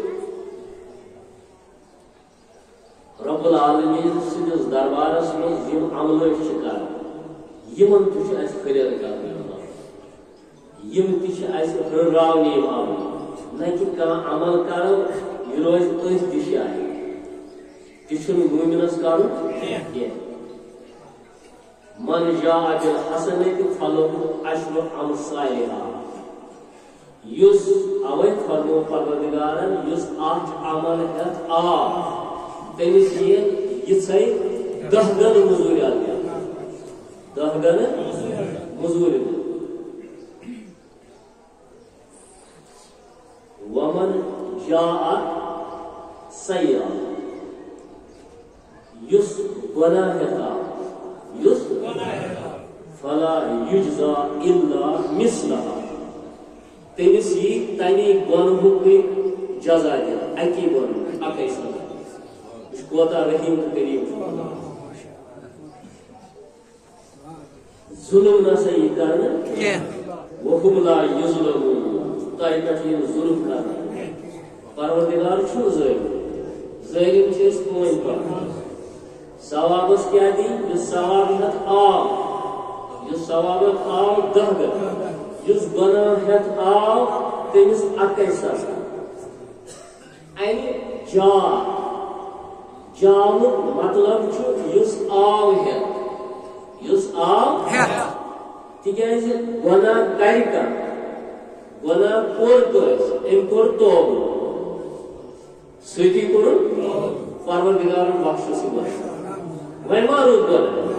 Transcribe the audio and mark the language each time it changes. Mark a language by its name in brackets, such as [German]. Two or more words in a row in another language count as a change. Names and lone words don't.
[Kashmiri] رب العالمین سندس دربارس مز یم عملات کران یمن تہ اس ہُریر کران یم تہ اس ہُرراونہ یم عمل نہ کہ کانٛہہ عمل کرو یہ روز أتھۍ تہِ جایہِ تہِ چھُنہٕ مومنس کرُن کینٛہہ. [Arabic] من جاء بالحسنة فله عشر أمثالها [Kashmiri] یُس اوے فرمو پروردگارن یُس اکھ عمل ہتھ تمس یہ دہ گن مزوری آتی دہ گن مزوری [Arabic] ومن جاء سیئا [Kashmiri] یس گناہ یس [Arabic] فلا یجزا الا مثلها [Kashmiri] تمس یہ تمے گنہُک جزا دِنہٕ اکی گنہ اکے سزا کوتا رحیم کریم ظلم نسا یہ کرنا [Arabic] وهم لا یظلمون [Kashmiri] تہ پہ ظلم کرنا پروردگار چھو ظالم ظالم چھ اس کون پر ثوابس کیا دی یس ثواب ہتھ یس ثواب دہ گن یس گناہ ہتھ تمس اکے سزا امہ جاوُک مطلب چھُ یُس آو ہیٚتھ یُس آو تِکیٛازِ گۄناہ کرِ کانٛہہ گۄناہ کوٚر کٲنٛسہِ أمۍ کوٚر توبہٕ سۭتی کوٚرُن پروردگارن بخشس یہِ گۄناہ وۄنۍ ما روٗد گۄناہ